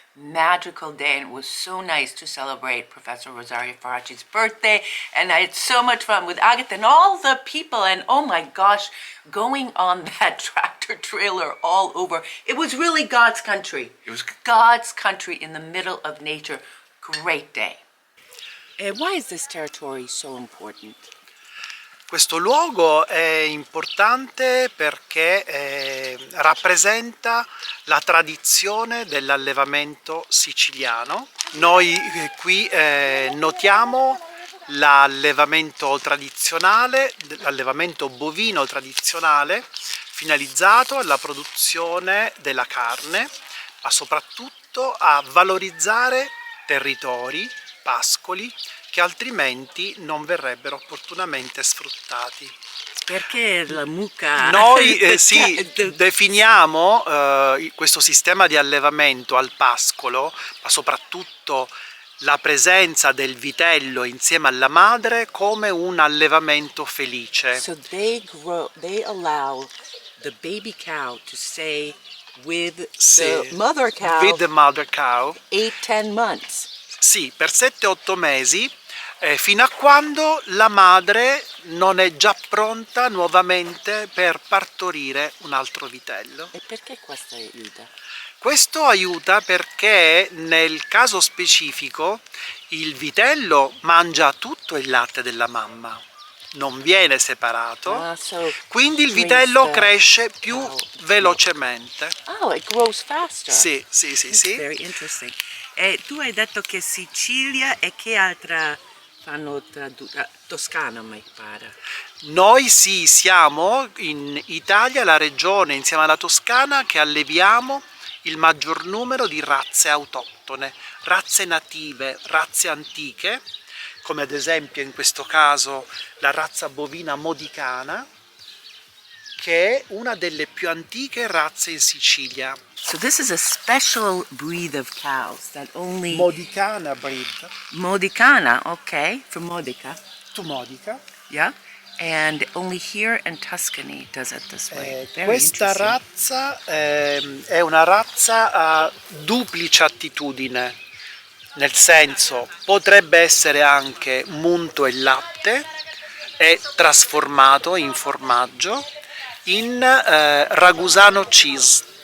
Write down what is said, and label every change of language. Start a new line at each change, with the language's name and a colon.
English: magical day, and it was so nice to celebrate Professor Rosario Faraci's birthday, and I had so much fun with Agata and all the people, and oh my gosh, going on that tractor trailer all over. It was really God's country. It was God's country in the middle of nature. Great day. Why is this territory so important?
Italian: Questo luogo è importante perché rappresenta la tradizione dell'allevamento siciliano. Noi qui notiamo l'allevamento tradizionale, l'allevamento bovino tradizionale, finalizzato alla produzione della carne, ma soprattutto a valorizzare territori, pascoli, che altrimenti non verrebbero opportunamente sfruttati. Perché la mucca? Noi definiamo questo sistema di allevamento al pascolo, ma soprattutto la presenza del vitello insieme alla madre, come un allevamento felice.
English: So they allow the baby cow to stay with the mother cow. With the mother cow. 8-10 months.
Italian: Sì, per 7-8 mesi, fino a quando la madre non è già pronta nuovamente per partorire un altro vitello. E perché questo aiuta? Questo aiuta perché nel caso specifico il vitello mangia tutto il latte della mamma, non viene separato, quindi il vitello cresce più velocemente.
English: Oh, it grows faster.
Italian: Sì.
English: Very interesting.
Italian: E tu hai detto che Sicilia e che altra fanno Toscana, mi pare. Noi sì, siamo in Italia la regione insieme alla Toscana che alleviamo il maggior numero di razze autoctone, razze native, razze antiche, come ad esempio in questo caso la razza bovina modicana, che è una delle più antiche razze in Sicilia.
English: So this is a special breed of cows that only... Modicana breed. Modicana, okay, from Modica. To Modica. Yeah, and only here in Tuscany does it this way. Very
Italian: Questa razza è una razza a duplice attitudine, nel senso potrebbe essere anche munto in latte e trasformato in formaggio in ragusano cheese.